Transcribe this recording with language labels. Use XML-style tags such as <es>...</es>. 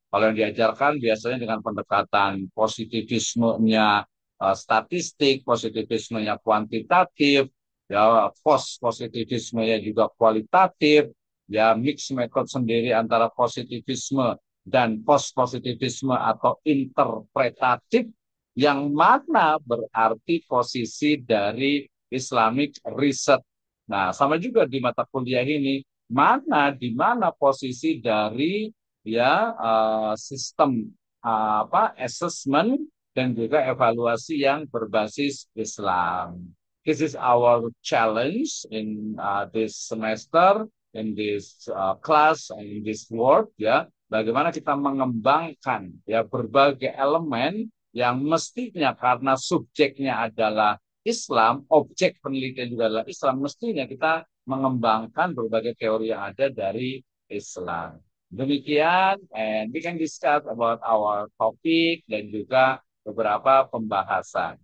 <id>Kalau yang diajarkan biasanya dengan pendekatan positivismenya statistik, positivismenya kuantitatif, ya post positivismenya juga kualitatif, ya mix metode sendiri antara positivisme dan post positivisme atau interpretatif, yang mana berarti posisi dari Islamic Research. Nah, sama juga di mata kuliah ini, di mana posisi dari ya sistem apa assessment dan juga evaluasi yang berbasis Islam.</id> <en>This is our challenge in this semester, in this class, and in this work, ya.</en> <id>Bagaimana kita mengembangkan ya berbagai elemen yang mestinya karena subjeknya adalah Islam, objek penelitian juga adalah Islam, mestinya kita mengembangkan berbagai teori yang ada dari Islam. Demikian,</id> <en>and we can discuss about our topic</en> <id>dan juga beberapa pembahasan.</id>